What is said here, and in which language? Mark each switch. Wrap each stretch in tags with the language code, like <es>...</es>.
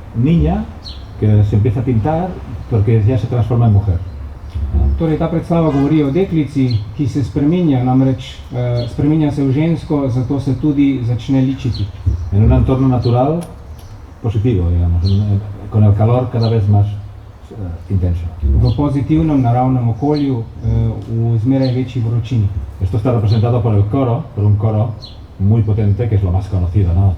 <es>niña que se empieza a pintar porque ya se transforma en mujer.</es> <sl>Torej, ta predstava govori o deklici, ki se spreminja, namreč spreminja se v žensko, zato se tudi začne ličiti.</sl> <es>En un entorno natural positivo, digamos, con el calor cada vez más intenso.</es> <sl>V pozitivnem naravnem okolju, v zmeraj večji vročini.</sl> <es>Esto está representado por el coro, por un coro muy potente, que es lo más conocido, ¿no?</es>